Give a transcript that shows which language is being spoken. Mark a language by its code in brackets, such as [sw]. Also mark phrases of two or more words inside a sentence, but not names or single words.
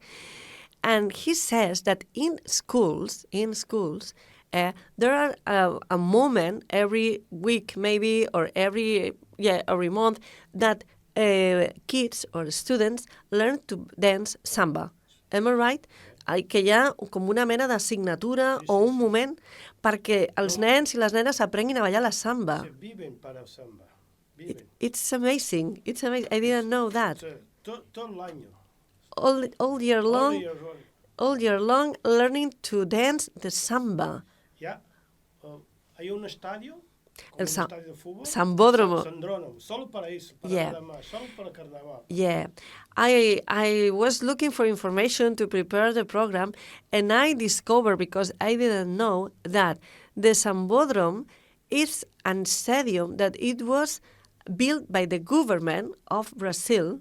[en] And he says that in schools, there are a moment every week, maybe, or every month, that kids or students learn to dance samba. Am I right? [ca] Que hi ha com una mena d'assignatura o un moment perquè els nens i les nenes aprenguin a ballar la samba. [es] Viven para samba. [en] It's amazing. I didn't know that. [ca] Tot l'any. [en] All year long, learning to dance the samba. [es] Ya, hay un estadio, El estadio de fútbol. Sambódromo. Sandródromo, solo para eso, solo para carnaval. [en] Yeah, I was looking for information to prepare the program, and I discovered, because I didn't know, that the Sambódromo is a stadium that it was built by the government of Brazil.